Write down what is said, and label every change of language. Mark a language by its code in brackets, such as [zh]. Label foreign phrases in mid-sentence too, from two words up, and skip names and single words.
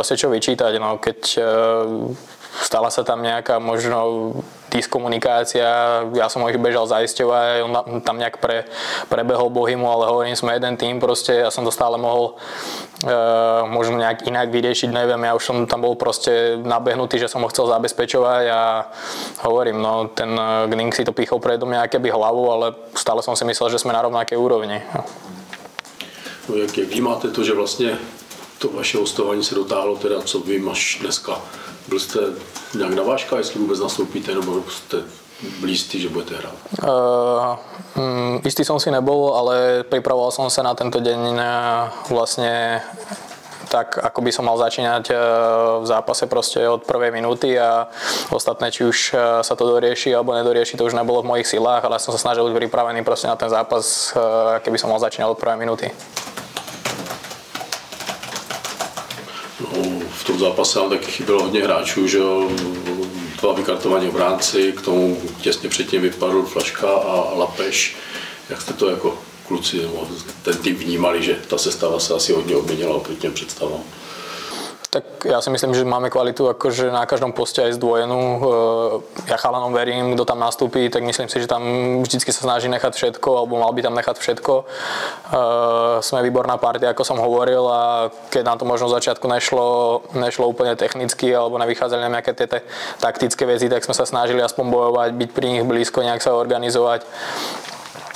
[sk] proste čo vyčítať, no keď stala sa tam nejaká možno diskomunikácia, ja som ho ich bežal zaisťovať, on tam nejak prebehol Bohymu, ale hovorím, sme jeden tým, proste ja som to stále mohol možno nejak inak vyriešiť, neviem, ja už som tam bol proste nabehnutý, že som ho chcel zabezpečovať a hovorím, no ten Gning si to pýchol predo mňa akéby hlavu, ale stále som si myslel, že sme na rovnakej úrovni. [cs] No, jak vnímáte to, že vlastně to vaše hostování se dotáhlo, teda co vím až dneska? Byl jste nějak na vážkách, jestli vůbec nastoupíte, nebo jste blízký, že budete hrát? [sk] Istý som si nebol, ale pripravoval som sa na tento deň vlastne tak, ako by som mal začínať v zápase proste od prvej minúty a ostatné, či už sa to dorieši alebo nedorieši, to už nebolo v mojich silách, ale som sa snažil byť pripravený proste na ten zápas, keby som mal začínať od prvej minúty. [cs] No, v tom zápase vám taky chybělo hodně hráčů, že jo, dva vykartovaní obránci, k tomu těsně předtím vypadl Flaška a Lapeš. Jak jste to jako kluci nebo ten tým vnímali, že ta sestava se asi hodně obměnila oproti těm představám? [sk] Tak ja si myslím, že máme kvalitu akože na každom poste aj zdvojenú. Ja chalanom verím, kto tam nastúpi, tak myslím si, že tam vždycky sa snaží nechať všetko, alebo mal by tam nechať všetko. Sme výborná partia, ako som hovoril, a keď nám to možno v začiatku nešlo úplne technicky, alebo nevychádzali nám nejaké tie taktické veci, tak sme sa snažili aspoň bojovať, byť pri nich blízko, nejak sa organizovať.